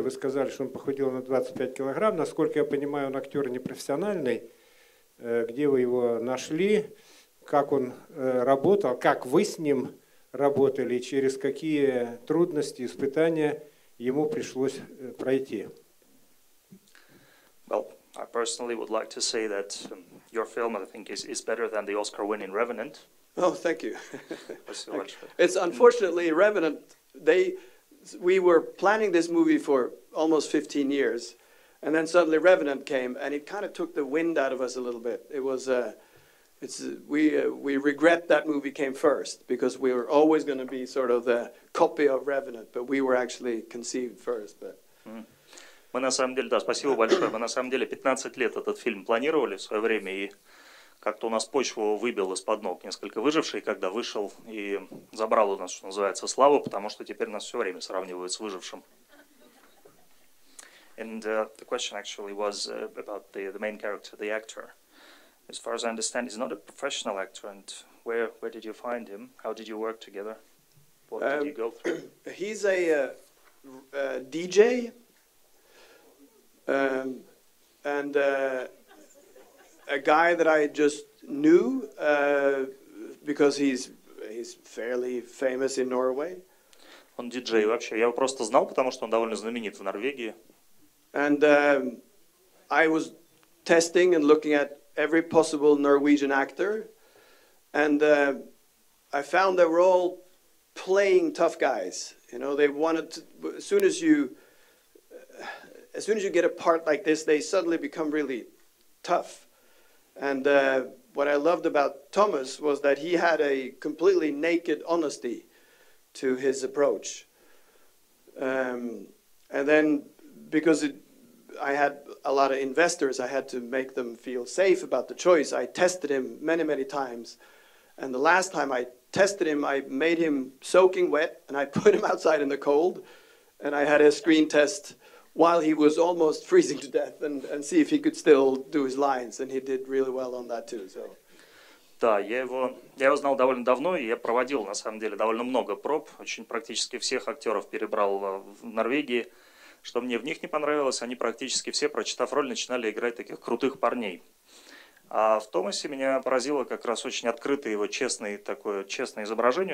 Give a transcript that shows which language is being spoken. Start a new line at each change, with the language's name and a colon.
Russian: Вы сказали, что он похудел на 25 килограмм. Насколько я понимаю, он актер непрофессиональный. Где вы его нашли? Как он работал? Как вы с ним работали? Через какие трудности, испытания ему пришлось пройти?
English: Well, I personally would like to say that your film, I think, is better than the Oscar-winning Revenant. Oh, thank you. It's unfortunately Revenant. We were planning this movie for almost 15 years, and then suddenly Revenant came, and it kind of took the wind out of us a little bit. It was, we regret that movie came first because we were always going to be sort of the copy of Revenant, but we were actually conceived first. But.
Russian: Мы на самом деле, да, спасибо большое. Мы на самом деле 15 лет этот фильм планировали в свое время, и как-то у нас почву выбил из-под ног несколько выживший, когда вышел и забрал у нас, что называется, славу, потому что теперь нас все время сравнивают с выжившим.
English: And the question actually was about the main character, the actor. As far as I understand, he's not a professional actor. And where did you find him? How did you work together? What did you go through? He's a DJ and a guy that I just knew because he's fairly famous in Norway.
Russian: Он диджей вообще. Я его просто знал, потому что он довольно знаменит в Норвегии.
English: And I was testing and looking at every possible Norwegian actor, and I found they were all playing tough guys. You know, they wanted to, as soon as you get a part like this, they suddenly become really tough. And what I loved about Thomas was that he had a completely naked honesty to his approach. And then, because I had a lot of investors, I had to make them feel safe about the choice. I tested him many, many times. And the last time I tested him, I made him soaking wet, and I put him outside in the cold. And I had a screen test while he was almost freezing to death, and see if he could still do his lines. And he did really well on that too. So.
Russian: Да, я его знал довольно давно, и я проводил, на самом деле, довольно много проб. Очень практически всех актеров перебрал в Норвегии. Что мне в них не понравилось, они практически все, прочитав роль, начинали играть таких крутых парней. А в Томасе меня поразило как раз очень открытое его честное изображение.